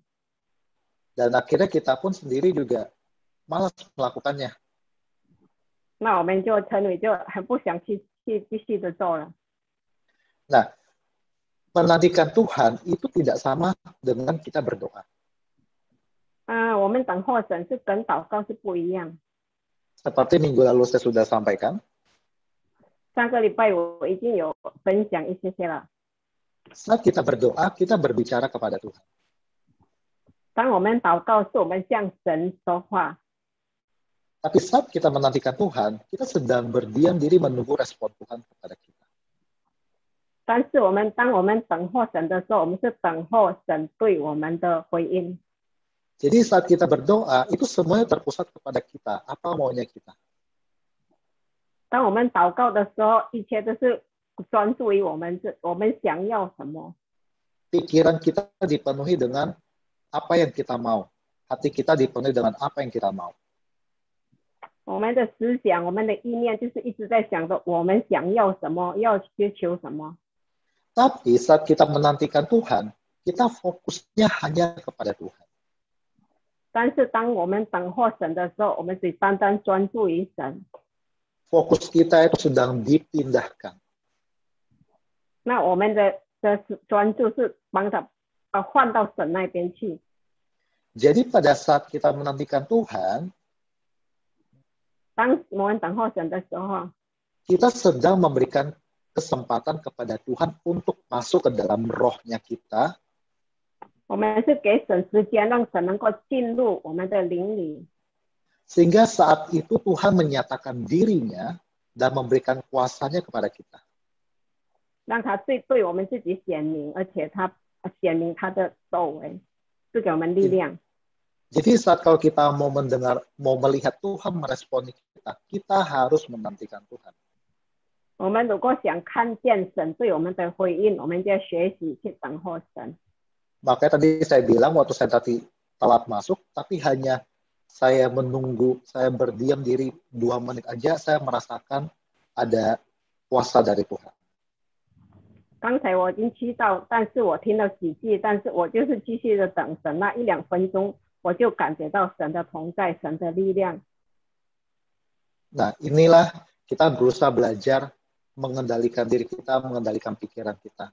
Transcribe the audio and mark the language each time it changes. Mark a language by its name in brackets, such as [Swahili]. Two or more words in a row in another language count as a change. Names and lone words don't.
[Indonesian] Dan akhirnya kita pun sendiri juga malas melakukannya. [Chinese] 那我们就成为就很不想去继续的做了。 [Indonesian] Nah, menantikan Tuhan itu tidak sama dengan kita berdoa. [Chinese] 我们等候神是跟祷告是不一样。 [Indonesian] Seperti minggu lalu saya sudah sampaikan. [Chinese] 上个礼拜我已经有分享一些了。 [Indonesian] Saat kita berdoa, kita berbicara kepada Tuhan. [Chinese] 当我们祷告，是我们向神说话。 [Indonesian] Tapi saat kita menantikan Tuhan, kita sedang berdiam diri menunggu respon Tuhan kepada kita. [Chinese] 但是当我们等候神的时候，我们是等候神对我们的回应。 [Indonesian] Jadi saat kita berdoa, itu semuanya terpusat kepada kita. Apa maunya kita? [Chinese] 当我们祷告的时候，一切都是专注于我们想要什么。 [Indonesian] Pikiran kita dipenuhi dengan apa yang kita mau. Hati kita dipenuhi dengan apa yang kita mau. [Chinese] 我们的思想，我们的意念，就是一直在想着我们想要什么，要追求什么。 [Indonesian] Tapi saat kita menantikan Tuhan, kita fokusnya hanya kepada Tuhan. [Chinese] 但是当我们等候神的时候，我们只单单专注于神。 [Indonesian] fokus kita itu sedang dipindahkan. [Chinese] 那我们的专注是帮他换到神那边去。 [Indonesian] Jadi pada saat kita menantikan Tuhan, [Chinese] 当我们等候神的时候， [Indonesian] kita sedang memberikan kesempatan kepada Tuhan untuk masuk ke dalam rohnya kita, [Chinese] 我们是给神时间，让神能够进入我们的灵里， [Indonesian] sehingga saat itu Tuhan menyatakan dirinya dan memberikan kuasanya kepada kita. [Chinese] 让他对我们自己显明，而且他显明他的作为，是给我们力量。 [Indonesian] Jadi saat kalau kita mau mendengar, mau melihat Tuhan meresponi kita, kita harus menantikan Tuhan. [Chinese] 我们如果想看见神对我们的回应，我们就要学习去等候神。 [Indonesian] Makanya tadi saya bilang waktu saya tadi telat masuk, tapi hanya saya menunggu, saya berdiam diri 2 menit aja, saya merasakan ada kuasa dari Tuhan. [Chinese] 刚才我已经祈祷，但是我听了几句，但是我就是继续的等神，那1-2分钟，我就感觉到神的同在，神的力量。 [Indonesian] Nah, inilah kita berusaha belajar mengendalikan diri kita, mengendalikan pikiran kita.